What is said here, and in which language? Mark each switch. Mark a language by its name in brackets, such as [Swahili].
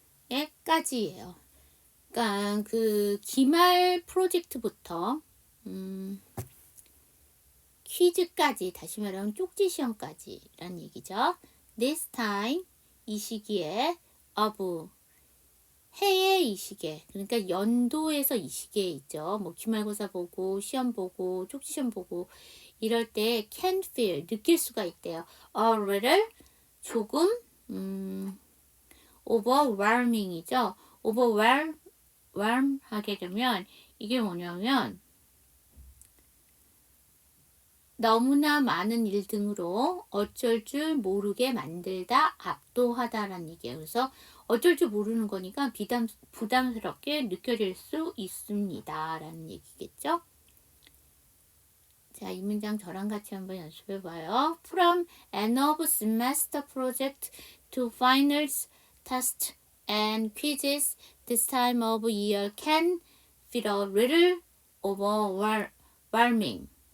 [Korean] 에까지예요. 그러니까 그 기말 프로젝트부터 퀴즈까지 다시 말하면 쪽지 시험까지라는 얘기죠. [English] This time [Korean] 이 시기에 of 해의 이 시기에 그러니까 연도에서 이 시기에 있죠. 뭐 기말고사 보고 시험 보고 쪽지 시험 보고 이럴 때 [English] can feel [Korean] 느낄 수가 있대요. [English] a little [Korean] 조금 overwhelming이죠. overwhelm 하게 되면 이게 뭐냐면 너무나 많은 일 등으로 어쩔 줄 모르게 만들다, 압도하다라는 얘기예요. 그래서 어쩔 줄 모르는 거니까 부담스럽게 느껴질 수 있습니다. 라는 얘기겠죠. 자, 이 문장 저랑 같이 한번 연습해 봐요. [English] From end of semester project to finals, tests and quizzes, this time of year can feel a little overwhelming.